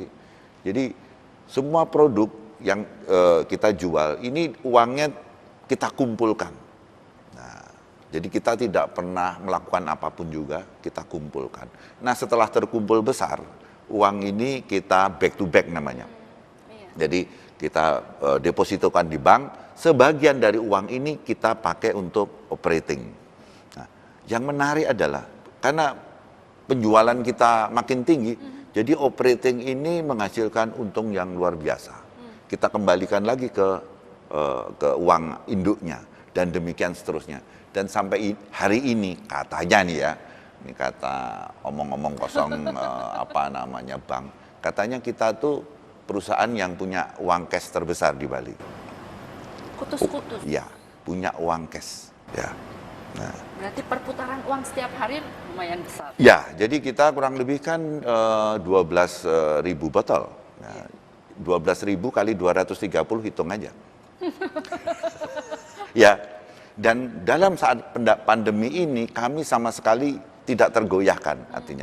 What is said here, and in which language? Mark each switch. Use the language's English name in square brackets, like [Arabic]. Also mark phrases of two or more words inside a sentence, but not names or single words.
[Indonesian] Jadi semua produk yang kita jual, ini uangnya kita kumpulkan. Nah, jadi kita tidak pernah melakukan apapun juga, kita kumpulkan. Nah, setelah terkumpul besar, uang ini kita [English] back to back [Indonesian] namanya. Jadi kita depositokan di bank. Sebagian dari uang ini kita pakai untuk operating. Nah, yang menarik adalah karena penjualan kita makin tinggi, jadi operating ini menghasilkan untung yang luar biasa. Kita kembalikan lagi ke uang induknya dan demikian seterusnya. Dan sampai hari ini katanya nih ya, ini kata omong-omong kosong bank, katanya kita tuh perusahaan yang punya uang cash terbesar di Bali. Kutus-kutus. Iya, punya uang cash. Ya. Nah. Berarti perputaran uang setiap hari lumayan besar. Ya, jadi kita kurang lebih kan 12.000 botol. Nah, 12.000 kali 230 hitung aja. Ya, dan dalam saat pandemi ini kami sama sekali tidak tergoyahkan artinya.